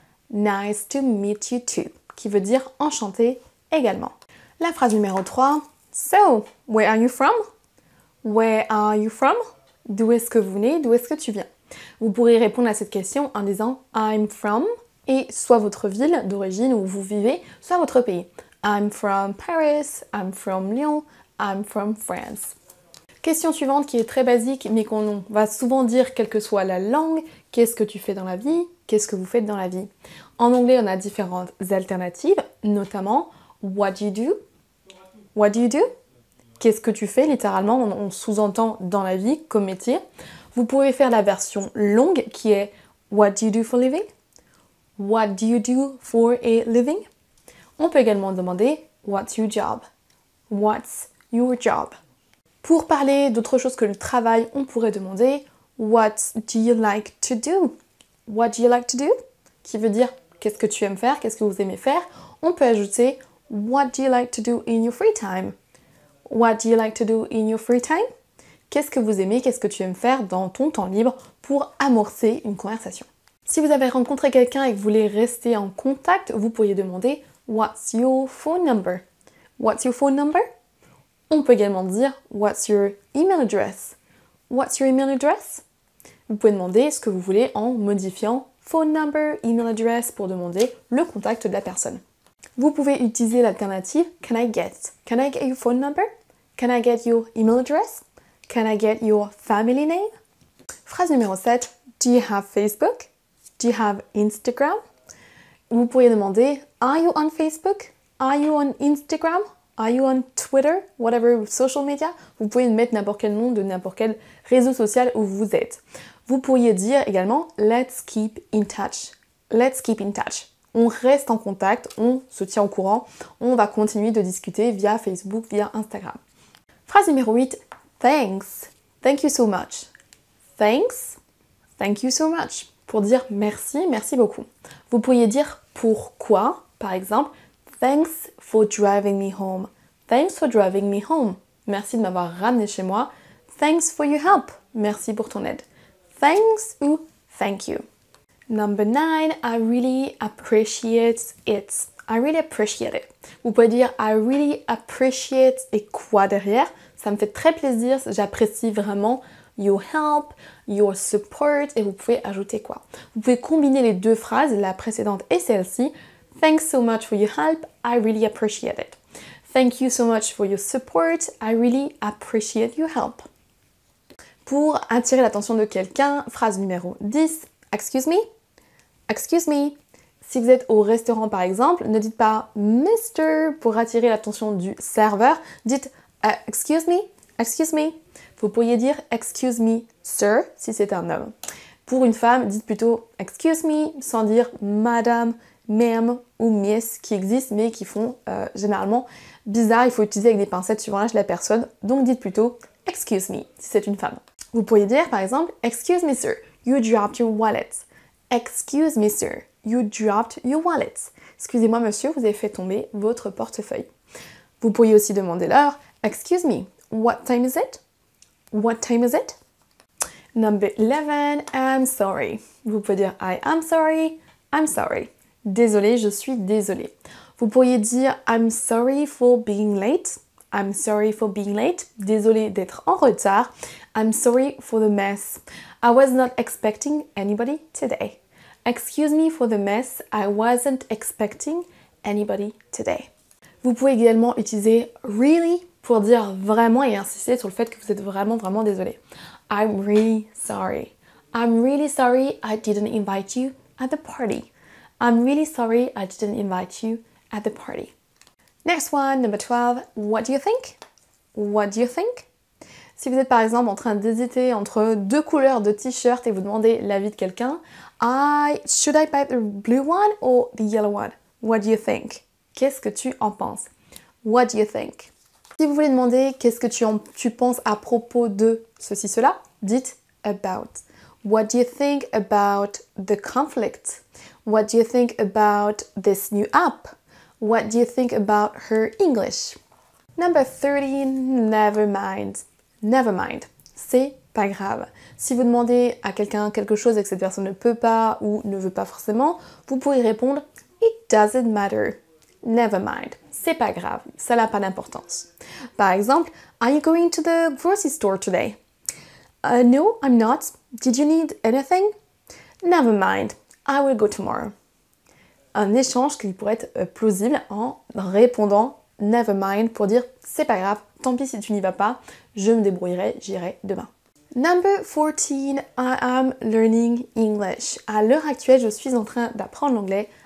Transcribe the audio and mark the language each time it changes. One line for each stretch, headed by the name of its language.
English: Nice to meet you too,
French: qui veut dire enchanté également. La phrase numéro 3,
English: So, where are you from?
French: Where are you from? D'où est-ce que vous venez? D'où est-ce que tu viens? Vous pourrez répondre à cette question en disant I'm from et soit votre ville d'origine où vous vivez, soit votre pays.
English: I'm from Paris, I'm from Lyon, I'm from France.
French: Question suivante qui est très basique mais qu'on va souvent dire quelle que soit la langue, qu'est-ce que tu fais dans la vie, qu'est-ce que vous faites dans la vie. En anglais on a différentes alternatives, notamment
English: what do you do?
French: What do you do? Qu'est-ce que tu fais littéralement, on sous-entend dans la vie comme métier. Vous pouvez faire la version longue qui est
English: what do you do for living? What do you do for a living?
French: On peut également demander
English: what's your job? What's your job?
French: Pour parler d'autre chose que le travail, on pourrait demander
English: What do you like to do?
French: What do you like to do? Qui veut dire qu'est-ce que tu aimes faire, qu'est-ce que vous aimez faire. On peut ajouter
English: What do you like to do in your free time? What do you like to do in your free time?
French: Qu'est-ce que vous aimez, qu'est-ce que tu aimes faire dans ton temps libre pour amorcer une conversation. Si vous avez rencontré quelqu'un et que vous voulez rester en contact, vous pourriez demander
English: What's your phone number? What's your phone number?
French: On peut également dire
English: What's your email address? What's your email address?
French: Vous pouvez demander ce que vous voulez en modifiant phone number, email address pour demander le contact de la personne. Vous pouvez utiliser l'alternative
English: Can I get? Can I get your phone number? Can I get your email address? Can I get your family name?
French: Phrase numéro 7.
English: Do you have Facebook? Do you have Instagram?
French: Vous pourriez demander
English: Are you on Facebook? Are you on Instagram? Are you on Twitter? Whatever social media?
French: Vous pouvez mettre n'importe quel nom de n'importe quel réseau social où vous êtes. Vous pourriez dire également
English: Let's keep in touch. Let's keep in touch.
French: On reste en contact, on se tient au courant, on va continuer de discuter via Facebook, via Instagram. Phrase numéro 8.
English: Thanks. Thank you so much.
French: Thanks. Thank you so much. Pour dire merci, merci beaucoup. Vous pourriez dire pourquoi, par exemple,
English: Thanks for driving me home. Thanks for driving me home.
French: Merci de m'avoir ramené chez moi.
English: Thanks for your help.
French: Merci pour ton aide.
English: Thanks ou thank you. Number 9, I really appreciate it. I really appreciate it.
French: Vous pouvez dire
English: I really appreciate
French: et quoi derrière? Ça me fait très plaisir, j'apprécie vraiment
English: your help, your support
French: et vous pouvez ajouter quoi? Vous pouvez combiner les deux phrases, la précédente et celle-ci.
English: Thanks so much for your help, I really appreciate it. Thank you so much for your support, I really appreciate your help.
French: Pour attirer l'attention de quelqu'un, phrase numéro 10,
English: excuse me, excuse me.
French: Si vous êtes au restaurant par exemple, ne dites pas Mister pour attirer l'attention du serveur, dites
English: excuse me, excuse me.
French: Vous pourriez dire
English: excuse me, sir,
French: si c'est un homme. Pour une femme, dites plutôt excuse me sans dire madame, ma'am ou miss qui existent mais qui font généralement bizarre. Il faut utiliser avec des pincettes suivant l'âge de la personne. Donc dites plutôt excuse me si c'est une femme. Vous pourriez dire par exemple
English: excuse me sir, you dropped your wallet. Excuse me, sir, you dropped your wallet.
French: Excusez-moi, monsieur, vous avez fait tomber votre portefeuille. Vous pourriez aussi demander l'heure.
English: Excuse me, what time is it? What time is it? Number 11, I'm sorry.
French: Vous pouvez dire
English: I am sorry, I'm sorry.
French: Désolé, je suis désolée. Vous pourriez dire
English: I'm sorry for being late. I'm sorry for being late.
French: Désolé d'être en retard.
English: I'm sorry for the mess. I was not expecting anybody today. Excuse me for the mess. I wasn't expecting anybody today.
French: Vous pouvez également utiliser really pour dire vraiment et insister sur le fait que vous êtes vraiment désolé.
English: I'm really sorry. I'm really sorry I didn't invite you at the party. I'm really sorry I didn't invite you at the party. Next one, number 12. What do you think? What do you think?
French: Si vous êtes par exemple en train d'hésiter entre deux couleurs de t-shirt et vous demandez l'avis de quelqu'un,
English: should I buy the blue one or the yellow one? What do you think?
French: Qu'est-ce que tu en penses?
English: What do you think?
French: Si vous voulez demander qu'est-ce que tu penses à propos de ceci, cela, dites about.
English: What do you think about the conflict? What do you think about this new app? What do you think about her English? Number 13, never mind. Never mind.
French: C'est pas grave. Si vous demandez à quelqu'un quelque chose et que cette personne ne peut pas ou ne veut pas forcément, vous pourrez répondre
English: It doesn't matter. Never mind.
French: C'est pas grave. Ça n'a pas d'importance. Par exemple,
English: Are you going to the grocery store today? No, I'm not. Did you need anything? Never mind. I will go tomorrow.
French: Un échange qui pourrait être plausible en répondant
English: never mind
French: pour dire c'est pas grave, tant pis si tu n'y vas pas, je me débrouillerai, j'irai demain.
English: Number 14, I am learning English.
French: À l'heure actuelle, je suis en train d'apprendre l'anglais.